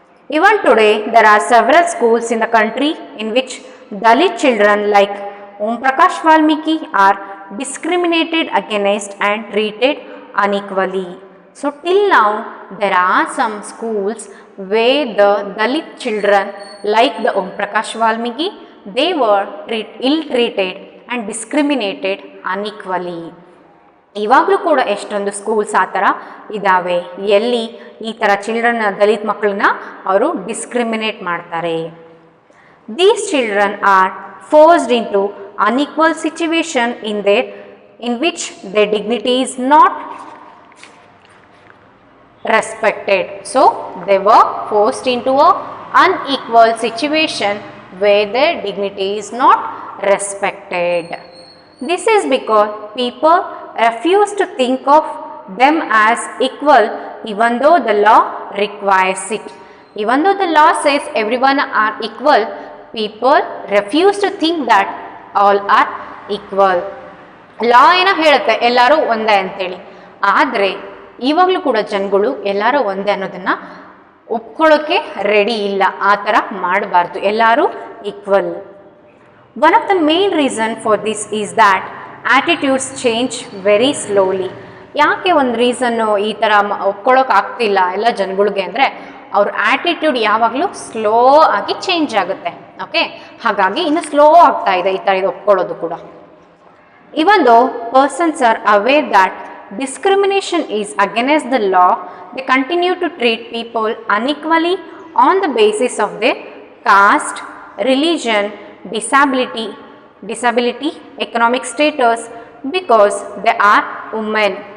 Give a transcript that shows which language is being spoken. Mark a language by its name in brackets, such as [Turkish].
[English] Even today, there are several schools in the country in which Dalit children like Om Prakash Valmiki are discriminated against and treated unequally. So, till now, there are some schools where the Dalit children like the Om Prakash Valmiki, they were ill-treated and discriminated unequally. [Kannada] ಇವಾಗಲೂ ಕೂಡ ಎಷ್ಟೊಂದು schools ಆ ಥರ ಇದ್ದಾವೆ ಎಲ್ಲಿ ಈ ಥರ children ದಲಿತ ಮಕ್ಕಳನ್ನ ಅವರು ಡಿಸ್ಕ್ರಿಮಿನೇಟ್ ಮಾಡ್ತಾರೆ. [English] These children are forced into unequal situation in which their dignity is not respected. So they were forced into a unequal situation where their dignity is not respected. This is because people refuse to think of them as equal even though the law requires it. Even though the law says everyone are equal, people refuse to think that all are equal. [Kannada] ಲಾ ಏನೋ ಹೇಳುತ್ತೆ ಎಲ್ಲರೂ ಒಂದೇ ಅಂತೇಳಿ, ಆದರೆ ಇವಾಗಲೂ ಕೂಡ ಜನಗಳು ಎಲ್ಲರೂ ಒಂದೇ ಅನ್ನೋದನ್ನು ಒಪ್ಕೊಳ್ಳೋಕ್ಕೆ ರೆಡಿ ಇಲ್ಲ. ಆ ಥರ ಮಾಡಬಾರ್ದು, ಎಲ್ಲರೂ equal. [English] One of the main reason for this is that attitudes change very slowly. [Kannada] ಯಾಕೆ ಒಂದು ರೀಸನ್ನು ಈ ಥರ ಒಪ್ಕೊಳ್ಳೋಕೆ ಆಗ್ತಿಲ್ಲ ಎಲ್ಲ ಜನಗಳಿಗೆ ಅಂದರೆ ಅವ್ರ ಆ್ಯಟಿಟ್ಯೂಡ್ ಯಾವಾಗಲೂ ಸ್ಲೋ ಆಗಿ ಚೇಂಜ್ ಆಗುತ್ತೆ. ಓಕೆ, ಹಾಗಾಗಿ ಇನ್ನು ಸ್ಲೋ ಆಗ್ತಾ ಇದೆ ಈ ಥರ ಇದು ಒಪ್ಕೊಳ್ಳೋದು ಕೂಡ. [English] Even though persons are aware that discrimination is against the law, they continue to treat people unequally on the basis of their caste, religion, disability, economic status, because they are women.